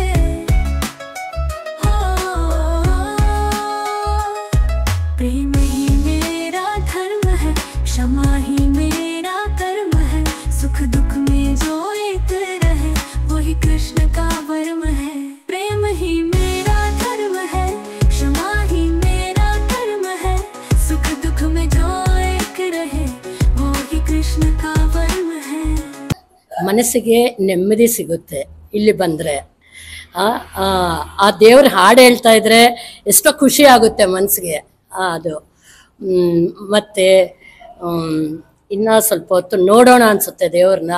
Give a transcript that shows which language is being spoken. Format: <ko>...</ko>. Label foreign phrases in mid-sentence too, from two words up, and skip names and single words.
<hi>प्रेम ही मेरा धर्म है, क्षमा ही मेरा कर्म है, सुख दुख में जो एक रहे, वही कृष्ण का वर्म है। प्रेम ही मेरा धर्म है, क्षमा ही मेरा कर्म है, सुख दुख में जो एक रहे, वही कृष्ण का वर्म है।</hi> <kn>ಮನಸ್ಸಿಗೆ ನೆಮ್ಮದಿ ಸಿಗುತ್ತೆ ಇಲ್ಲಿ ಬಂದರೆ. ಆ ದೇವ್ರ ಹಾಡು ಹೇಳ್ತಾ ಇದ್ರೆ ಎಷ್ಟೋ ಖುಷಿ ಆಗುತ್ತೆ ಮನಸ್ಸಿಗೆ. ಅದು ಮತ್ತು ಇನ್ನೂ ಸ್ವಲ್ಪ ಹೊತ್ತು ನೋಡೋಣ ಅನಿಸುತ್ತೆ ದೇವ್ರನ್ನ.</kn>